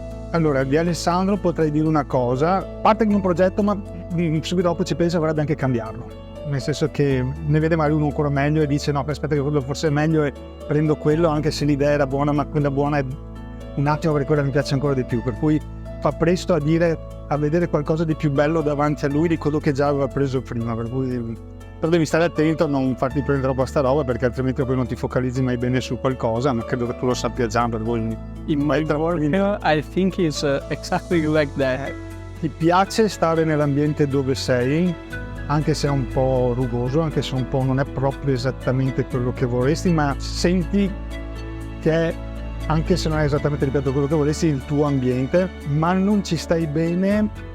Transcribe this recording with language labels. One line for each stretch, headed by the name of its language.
Italian: Allora, di Alessandro potrei dire una cosa, a parte che un progetto, ma subito dopo ci pensa vorrebbe anche cambiarlo, nel senso che ne vede magari uno ancora meglio e dice no, aspetta che quello forse è meglio e prendo quello, anche se l'idea era buona, ma quella buona è un attimo perché quella mi piace ancora di più, per cui fa presto a vedere qualcosa di più bello davanti a lui di quello che già aveva preso prima, per cui però devi stare attento a non farti prendere troppo a sta roba, perché altrimenti poi non ti focalizzi mai bene su qualcosa, ma credo che tu lo sappia già, per cui
English: I think it's exactly like that.
Italian: Ti piace stare nell'ambiente dove sei, anche se è un po' rugoso, anche se un po' non è proprio esattamente quello che vorresti, ma senti che è, anche se non è esattamente, ripeto, quello che vorresti, il tuo ambiente, ma non ci stai bene